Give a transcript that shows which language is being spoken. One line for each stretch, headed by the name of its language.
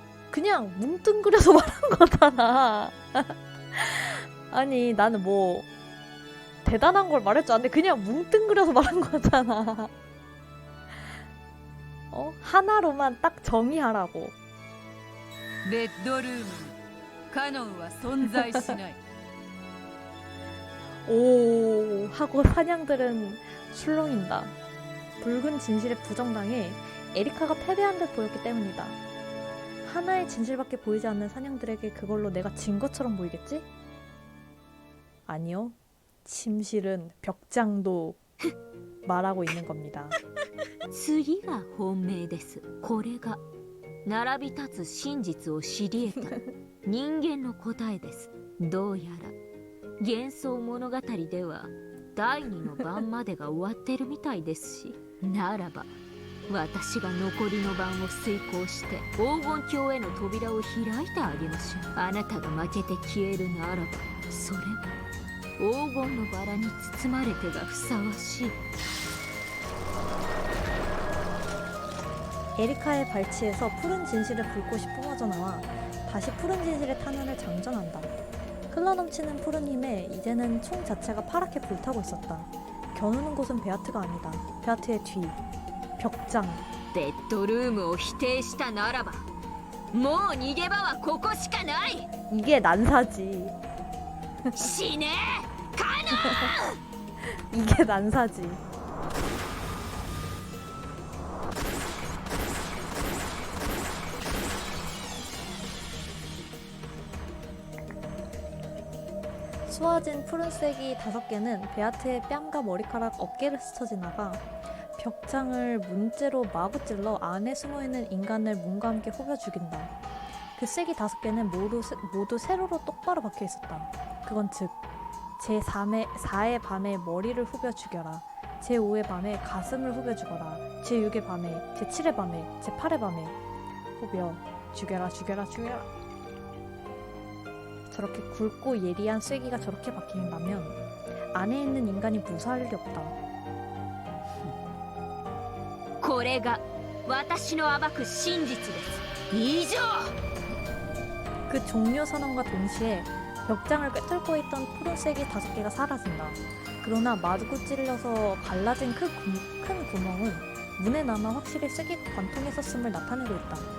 Korean: 그냥 뭉뚱그려서 말한 거잖아. 아니 나는 뭐 대단한 걸 말할 줄 아는데 그냥 뭉뚱그려서 말한 거잖아. 하나로만 딱 정의하라고.
Japanese: ベッドルームにカノンは存在しない。
Korean: 오 하고 사냥들은 술렁인다. 붉은 진실에 부정당해 에리카가 패배한 듯 보였기 때문이다. 하나의 진실밖에 보이지 않는 사냥들에게 그걸로 내가 진 것처럼 보이겠지? 아니요. 침실은 벽장도 말하고 있는 겁니다.
Japanese: 次が本命です。これが並び立つ真実を知り得た人間の答えです。どうやら幻想物語では第二の晩までが終わってるみたいですし、ならば私が残りの晩を遂行して黄金鏡への扉を開いてあげましょう。あなたが負けて消えるならばそれは黄金のバラに包まれてがふさわしい。
Korean: 에리카의 발치에서 푸른 진실의 불꽃이 뿜어져 나와 다시 푸른 진실의 탄환을 장전한다. 흘러넘치는 푸른 힘에 이제는 총 자체가 파랗게 불타고 있었다. 겨누는 곳은 베아트가 아니다. 베아트의 뒤, 벽장.
Japanese: ベッドルームを否定したならばもう逃げ場はここしかない。
Korean: 이게 난사지.
Japanese: 死ねーカノン
Korean: 이게 난사지. 수화진 푸른색이 5개는 베아트의 뺨과 머리카락, 어깨를 스쳐 지나가 벽장을 문째로 마구 찔러 안에 숨어있는 인간을 문과 함께 후벼 죽인다. 그 쐐기 5개는 모두 세로로 똑바로 박혀 있었다. 그건 즉 제4의 밤에 머리를 후벼 죽여라, 제5의 밤에 가슴을 후벼 죽어라, 제6의 밤에, 제7의 밤에, 제8의 밤에 후벼 죽여라 죽여라 죽여라. 저렇게 굵고 예리한 쐐기가 저렇게 박힌다면 안에 있는 인간이 무사할 리 없다.
Japanese: これが私の暴く真実です。以上。
Korean: 그 종료 선언과 동시에 벽장을 꿰뚫고 있던 푸른 쐐기 5개가 사라진다. 그러나 마구 찔려서 갈라진 큰 구멍은 문에 남아 확실히 쐐기가 관통했었음을 나타내고 있다.